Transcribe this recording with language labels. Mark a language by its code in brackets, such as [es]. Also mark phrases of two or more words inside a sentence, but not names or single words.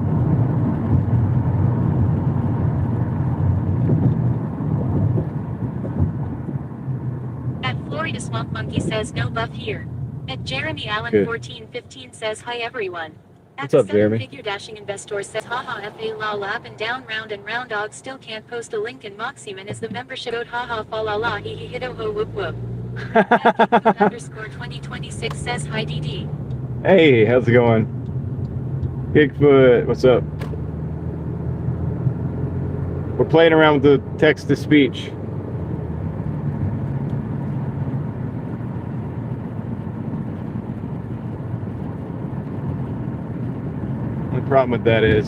[en] At Florida Swamp Monkey says, no buff here. At Jeremy Allen Good. 1415 says, hi everyone. What's up, Jeremy? Figure Dashing Investor says, haha fa lol up and down round dog still can't post a link and mocks you and is the membership code haha fa la la hee hee hiddo ho whoop whoop. Underscore 2026 says, hi DD. Hey, how's it going? Bigfoot, what's up? We're playing around with the text-to-speech. The problem with that is,